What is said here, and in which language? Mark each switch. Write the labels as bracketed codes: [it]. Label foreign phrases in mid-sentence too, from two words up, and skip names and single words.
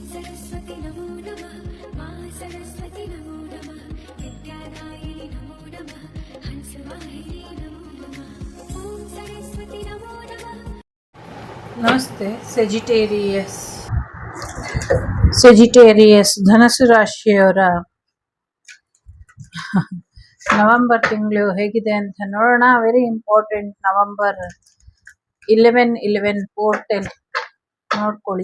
[sa] सरस्वती नमो नमः मा सरस्वती नमो नमः विद्यादायिनी नमो नमः हंसवाहिनी नमो नमः ॐ सरस्वती नमो नमः। [kn] ನಮಸ್ತೆ. ಸೆಜಿಟೇರಿಯಸ್ ಧನಸ್ಸು ರಾಶಿಯವರ ನವೆಂಬರ್ ತಿಂಗಳು ಹೇಗಿದೆ ಅಂತ ನೋಡೋಣ. [en] very important. [kn] ನವೆಂಬರ್ 11/11 ಪೋರ್ಟಲ್ ನೋಡ್ಕೊಳ್ಳಿ.